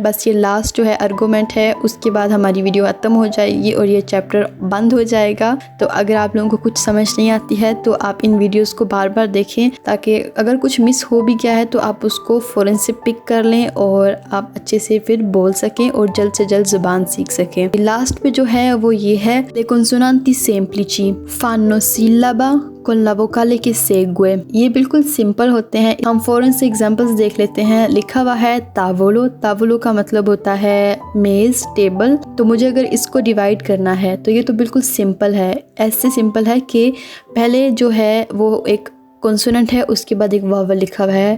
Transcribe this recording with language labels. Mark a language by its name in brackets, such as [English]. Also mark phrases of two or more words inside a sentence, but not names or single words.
[Hindi] बस ये लास्ट जो है आर्गूमेंट है, उसके बाद हमारी वीडियो ख़त्म हो जाएगी और ये चैप्टर बंद हो जाएगा। तो अगर आप लोगों को कुछ समझ नहीं आती है तो आप इन वीडियोस को बार बार देखें, ताकि अगर कुछ मिस हो भी गया है तो आप उसको फ़ौरन से पिक कर लें और आप अच्छे से फिर बोल सकें और जल्द से जल्द ज़ुबान सीख सकें। लास्ट पे जो है वो ये है, [Italian] le consonanti semplici fanno sillaba con la vocale che segue। [Hindi] ये बिल्कुल सिंपल होते हैं। हम फ़ौरन से एग्जांपल्स देख लेते हैं। लिखा हुआ है तावोलो। तावोलो का मतलब होता है मेज़, टेबल। तो मुझे अगर इसको डिवाइड करना है तो ये तो बिल्कुल सिंपल है। ऐसे सिंपल है कि पहले जो है वो एक कॉन्सोनेंट है, उसके बाद एक वावल लिखा हुआ है।